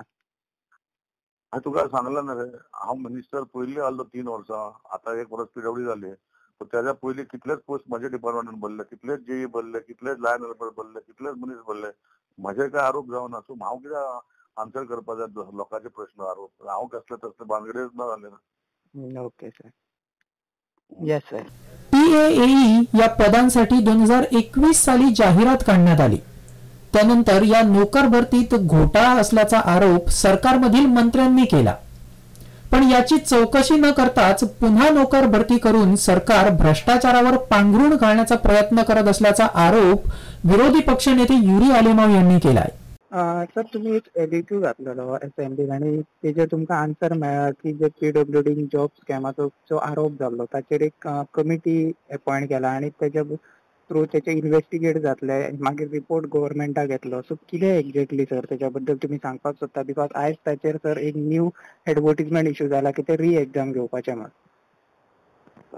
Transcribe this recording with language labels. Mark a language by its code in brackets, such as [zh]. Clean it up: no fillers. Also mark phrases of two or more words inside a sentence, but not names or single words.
[kok] हांवें तुका सांगला ना रे, हांव मिनिस्टर पयलीं आसलो 3 वर्सां, आतां 1 वर्स PWD जाली. पूण तेज्या पयलीं कितलेच पोस्ट म्हाज्या डिपार्टमेंटान भरले, कितलेच JE भरले, कितलेच [en] line helper [kok] भरले, कितलेच मनीस भरले. म्हाजे काय आरोप जावना. सो हांव कित्याक आन्सर करपा जाय लोकांचे प्रश्न आरोप? हांव कसले भानगडीच ना जाले ना. [en] ओके सर. येस सर. [mr] PAAE या पदांसाठी 2021 साली जाहिरात काढण्यात आली. त्यानंतर या नोकर भरतीत घोटाळा असल्याचा आरोप सरकारमधील मंत्र्यांनी केला. पण याची चौकशी न करताच पुन्हा नोकर भरती करून सरकार भ्रष्टाचारावर पांघरूण घालण्याचा प्रयत्न करत असल्याचा आरोप विरोधी पक्षनेते युरी आलेमाव यांनी केलाय. [kok] सर तुम्ही एक एडिक्यू घातलेलो असेंब्लीन आणि तेजेर तुमकां आन्सर मेळ्ळा की जे PWD जॉब स्कॅमाचो जो आरोप जाल्लो ताचेर एक कमिटी अपॉइंट केला आणि तेच्या थ्रू तेचे इन्व्हेस्टिगेट जातले, मागीर रिपोर्ट गव्हर्नमेंटाक येतलो. सो कितें [en] exactly sir [kok] तेच्या बद्दल तुम्ही सांगपाक सोदता? बिकॉज आयज ताचेर सर एक [en] new advertisement issue [kok] जाला की ते री एग्जाम घेवपाचे म्हण.